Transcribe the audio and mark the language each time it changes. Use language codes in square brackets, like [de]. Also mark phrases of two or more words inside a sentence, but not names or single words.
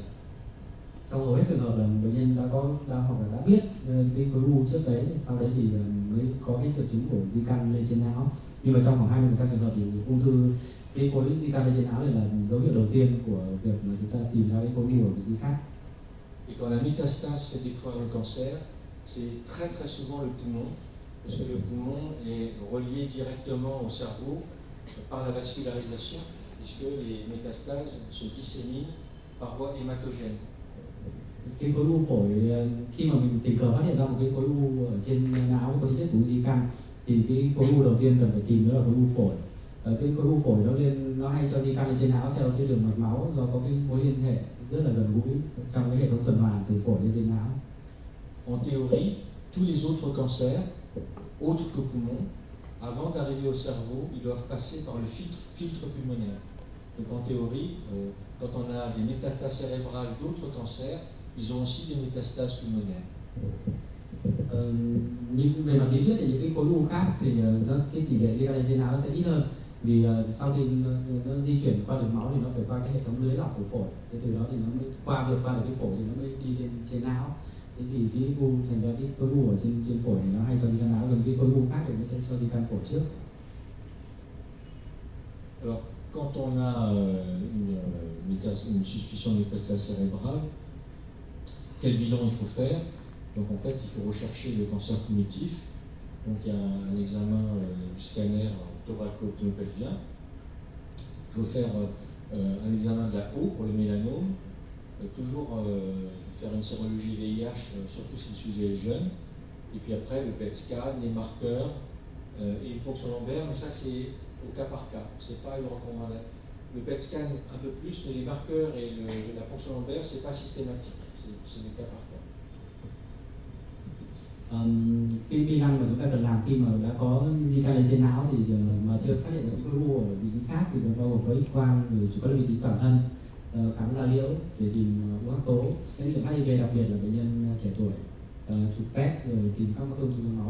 [vi] Trong hầu hết trường hợp là bệnh nhân đã hoặc là đã biết cái khối u trước đấy, sau đấy thì mới có cái triệu chứng của di căn lên trên não. Nhưng mà trong khoảng 20% trường hợp thì ung thư cái khối di căn lên trên não này là dấu hiệu đầu tiên của việc mà chúng ta tìm ra cái khối u ở vị trí khác. [fr] Et quand la métastase fait découvrir le cancer, c'est très très souvent le poumon, parce que le poumon est relié directement au cerveau par la vascularisation, puisque les métastases se disséminent par voie hématogène. [vi] Cái khối u phổi khi mà mình tình cờ phát hiện ra một cái khối u ở trên não có tính chất của di căn thì cái khối u đầu tiên cần phải tìm đó là khối u phổi. Cái khối u phổi nó hay cho di căn lên trên não theo cái đường mạch máu do có cái mối liên hệ rất là gần gũi trong cái hệ thống tuần hoàn từ phổi lên trên não. [fr] En théorie, tous les autres cancers, autres que poumon, avant d'arriver au cerveau, ils doivent passer par le filtre pulmonaire. Donc en théorie, quand on a des métastases cérébrales d'autres cancers, ils ont aussi des métastases pulmonaires. [vi] Nhưng về mặt lý thuyết thì những cái khối u khác thì cái tỷ lệ di căn lên trên não nó sẽ ít hơn, vì sau khi nó di chuyển qua đường máu thì nó phải qua cái hệ thống lưới lọc của phổi, thì từ đó thì nó mới vượt qua được cái phổi thì nó mới đi lên trên não. Thế thì cái u thành ra cái khối u ở trên phổi thì nó hay cho di căn não, còn cái khối u khác thì nó sẽ cho di căn phổi trước. [fr] Alors, quand on a une suspicion de métastase cérébrale, quel bilan il faut faire? Donc en fait, il faut rechercher le cancer primitif. Donc il y a un examen du scanner thoraco-abdominopelvien. Il faut faire un examen de la peau pour le mélanome. Toujours faire une sérologie VIH, surtout si le sujet est jeune. Et puis après, le PET scan, les marqueurs et le ponction lombaire, mais ça c'est au cas par cas. C'est pas une recommandation. Le PET scan un peu plus, mais les marqueurs et la ponction lombaire, c'est pas systématique. C'est des cas par cas. [vi] Cái kỹ năng mà chúng ta cần làm khi mà đã có di căn lên trên não thì mà chưa phát hiện được khối u ở vị trí khác thì nó bao gồm có X-quang, rồi chụp các vị trí toàn thân, khám da liễu để tìm u hắc tố, xét nghiệm HIV đặc biệt là bệnh nhân trẻ tuổi, chụp PET rồi tìm các ung thư máu.